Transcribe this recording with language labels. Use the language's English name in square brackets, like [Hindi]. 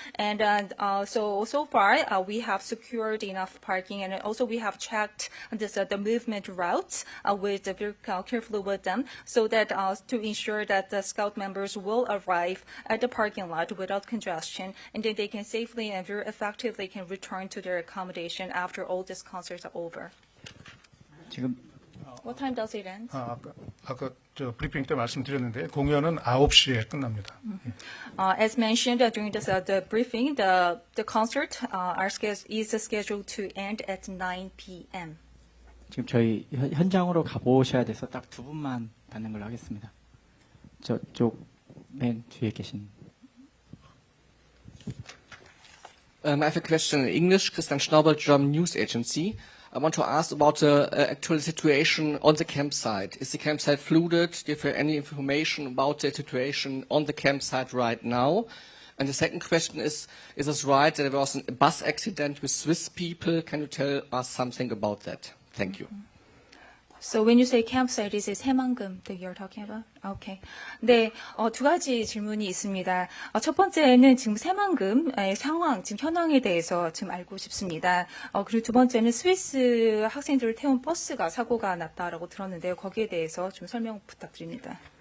[English] And so far we have secured enough parking, and also we have checked this the movement routes with very carefully with them, so that to ensure that the Scout members will arrive at the parking lot without congestion, and then they can safely and very effectively can return to their accommodation after all these concerts are over. [Korean] 지금 [English] What time does it end? [Korean] 아까 브리핑 때 말씀드렸는데 공연은 9시에 끝납니다. [English] As mentioned during the briefing, the concert is scheduled to end at 9 p.m. [Korean] 지금 저희 현장으로 가보셔야 돼서 딱 두 분만 받는 걸로 하겠습니다. 저쪽 맨 뒤에 계신. [English] I have a question in English. Christian Schnaubel, German News Agency. I want to ask about the actual situation on the campsite. Is the campsite flooded? Do you have any information about the situation on the campsite right now? And the second question is it right that there was a bus accident with Swiss people? Can you tell us something about that? Thank you. So when you say campsite, is it 새만금 that you're talking about? Okay. [Korean] 네, 두 가지 질문이 있습니다. 첫 번째는 지금 새만금의 상황, 지금 현황에 대해서 지금 알고 싶습니다. 그리고 두 번째는 스위스 학생들을 태운 버스가 사고가 났다라고 들었는데요. 거기에 대해서 좀 설명 부탁드립니다.